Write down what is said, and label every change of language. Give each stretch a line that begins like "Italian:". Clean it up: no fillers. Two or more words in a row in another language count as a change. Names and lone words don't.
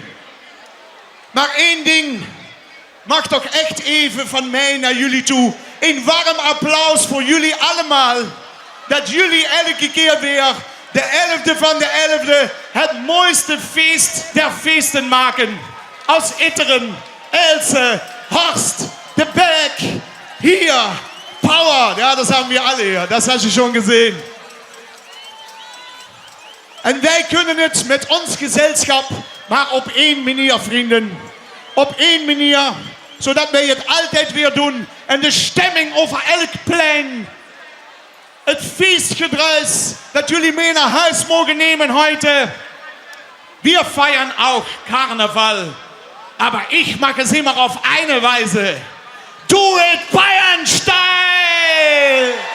Dutch: Maar één ding mag toch echt even van mij naar jullie toe. Een warm applaus voor jullie allemaal. Dat jullie elke keer weer de 11e van de 11e het mooiste feest der feesten maken.
German: Aus Itteren, Else, Horst, de Berg, hier, Power. Ja, das haben wir alle hier. Das hast du schon gesehen.
Dutch: En wij kunnen het met ons gezelschap maar op één manier, vrienden. Op één manier, zodat wij het altijd weer doen. En de stemming over elk plein. Het feestgedruis dat jullie mee naar huis mogen nemen heute.
German: Wir feiern auch Karneval. Aber ich mache es immer auf eine Weise.
English: Do it Bayern-Style!